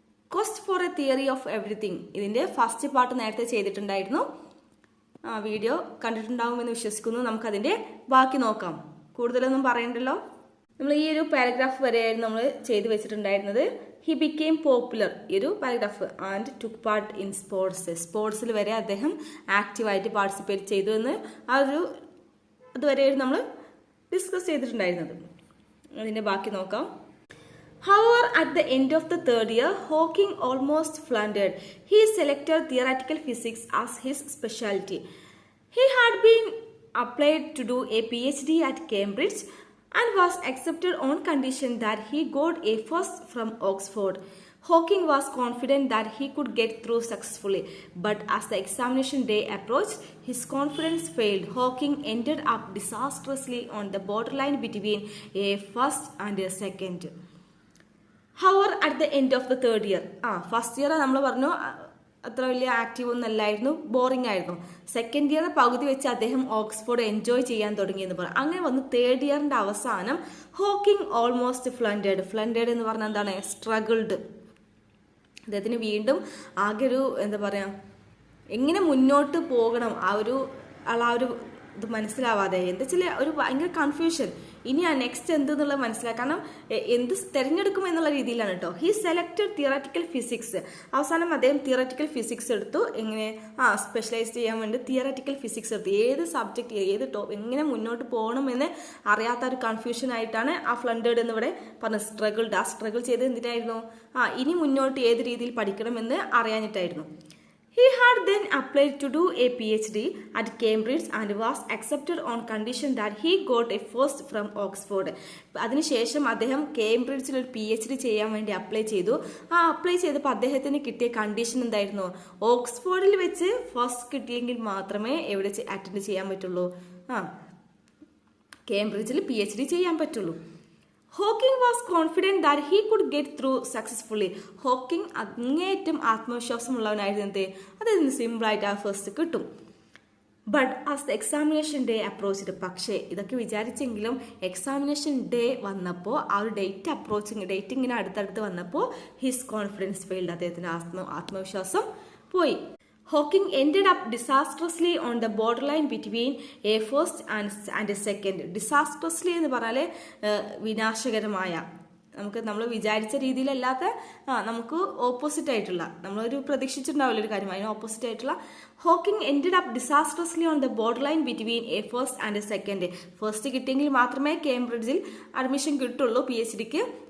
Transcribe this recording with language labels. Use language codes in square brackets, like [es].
[en] Quest for a theory of everything. [ml] ഇതിന്റെ first part നേരത്തെ ചെയ്തിട്ടുണ്ടായിരുന്നു. വീഡിയോ കണ്ടിട്ടുണ്ടാവുമെന്ന് വിശ്വസിക്കുന്നു. നമുക്കതിന്റെ ബാക്കി നോക്കാം. കൂടുതലൊന്നും പറയണ്ടല്ലോ. നമ്മൾ ഈ ഒരു പാരഗ്രാഫ് വരെയായിരുന്നു നമ്മൾ ചെയ്തു വെച്ചിട്ടുണ്ടായിരുന്നത്. [en] he became popular, [ml] ഈ ഒരു paragraph, [en] And took part in sports. [ml] സ്പോർട്സിൽ വരെ അദ്ദേഹം ആക്റ്റീവായിട്ട് പാർട്ടിസിപ്പേറ്റ് ചെയ്തു എന്ന് അതുവരെയായിരുന്നു നമ്മൾ ഡിസ്കസ് ചെയ്തിട്ടുണ്ടായിരുന്നത്. അതിന്റെ ബാക്കി നോക്കാം. [en] However, at the end of the third year, Hawking almost floundered. He selected theoretical physics as his specialty. He had been applied to do a PhD at Cambridge and was accepted on condition that he got a first from Oxford. Hawking was confident that he could get through successfully, but as the examination day approached, his confidence failed. Hawking ended up disastrously on the borderline between a first and a second. However, at the end of the third year, [ml] first year നമ്മൾ പറഞ്ഞു അത്ര വലിയ active ഒന്നും അല്ലായിരുന്നു, boring ആയിരുന്നു. Second year പകുതി വെച്ച് അദ്ദേഹം ഓക്സ്ഫോർഡ് എൻജോയ് ചെയ്യാൻ തുടങ്ങിയെന്ന് പറഞ്ഞു. അങ്ങനെ വന്ന് തേർഡ് ഇയറിന്റെ അവസാനം ഹോക്കിംഗ് ഓൾമോസ്റ്റ് ഫ്ലണ്ടേഡ് എന്ന് പറഞ്ഞാൽ എന്താണ്, സ്ട്രഗിൾഡ്. അദ്ദേഹത്തിന് വീണ്ടും ആകെ ഒരു എന്താ പറയാ, എങ്ങനെ മുന്നോട്ട് പോകണം ആ ഒരു ഇത് മനസ്സിലാവാതെ, എന്താ വെച്ചാൽ ഒരു ഭയങ്കര കൺഫ്യൂഷൻ. ഇനി ആ നെക്സ്റ്റ് എന്തെന്നുള്ളത് മനസ്സിലാക്കണം, എന്ത് തിരഞ്ഞെടുക്കും എന്നുള്ള രീതിയിലാണ് കേട്ടോ. [en] He selected theoretical physics. [ml] അവസാനം അദ്ദേഹം തിയററ്റിക്കൽ ഫിസിക്സ് എടുത്തു. എങ്ങനെ സ്പെഷ്യലൈസ് ചെയ്യാൻ വേണ്ടി തിയററ്റിക്കൽ ഫിസിക്സ് എടുത്തു. ഏത് സബ്ജക്റ്റ് എങ്ങനെ മുന്നോട്ട് പോകണമെന്ന് അറിയാത്ത ഒരു കൺഫ്യൂഷൻ ആയിട്ടാണ് ആ ഫ്ലണ്ടേഡ് എന്ന് ഇവിടെ പറഞ്ഞ സ്ട്രഗിൾഡ്. ആ സ്ട്രഗിൾ ചെയ്ത് എന്തിനായിരുന്നു, ഇനി മുന്നോട്ട് ഏത് രീതിയിൽ പഠിക്കണമെന്ന് അറിയാനിട്ടായിരുന്നു. [en] He had then applied to do a PhD at Cambridge and was accepted on condition that he got a first from Oxford. [ml] അതിനുശേഷം അദ്ദേഹം കേംബ്രിഡ്ജിൽ ഒരു PhD ചെയ്യാൻ വേണ്ടി അപ്ലൈ ചെയ്തു. അപ്ലൈ ചെയ്തപ്പോൾ അദ്ദേഹത്തിന് കിട്ടിയ കണ്ടീഷൻ എന്തായിരുന്നു, ഓക്സ്ഫോർഡിൽ വെച്ച് ഫസ്റ്റ് കിട്ടിയെങ്കിൽ മാത്രമേ എവിടെ അറ്റൻഡ് ചെയ്യാൻ പറ്റുള്ളൂ, കേംബ്രിഡ്ജിൽ PhD ചെയ്യാൻ പറ്റുള്ളൂ. [en] Hawking was confident that he could get through successfully. [ml] Hawking അങ്ങേയറ്റം ആത്മവിശ്വാസമുള്ളവനായിരുന്നു. അതായത് സിമ്പിളായിട്ട് ആ ഫസ്റ്റ് കിട്ടും. [en] but as the examination day approached, [ml] പക്ഷേ ഇതൊക്കെ വിചാരിച്ചെങ്കിലും എക്സാമിനേഷൻ ഡേ വന്നപ്പോൾ ആ ഒരു ഡേറ്റ് ഇങ്ങനെ അടുത്തടുത്ത് വന്നപ്പോൾ [en] His confidence failed. [ml] അദ്ദേഹത്തിന് ആത്മവിശ്വാസം പോയി. [en] Hawking ended up disastrously on the borderline between a first and a second. [ml] Disastrously എന്ന് പറഞ്ഞാൽ വിനാശകരമായ, നമ്മൾ വിചാരിച്ച രീതിയിലല്ലാത്ത, നമുക്ക് ഓപ്പോസിറ്റ് ആയിട്ടുള്ള, നമ്മളൊരു പ്രതീക്ഷിച്ചിട്ടുണ്ടാവില്ല ഒരു കാര്യം, അതിന് ഓപ്പോസിറ്റ് ആയിട്ടുള്ള. [en] Hawking ended up disastrously on the border line between a first and a second. [ml] First കിട്ടിയെങ്കിൽ മാത്രമേ കേംബ്രിഡ്ജിൽ അഡ്മിഷൻ കിട്ടുള്ളൂ PhDക്ക്.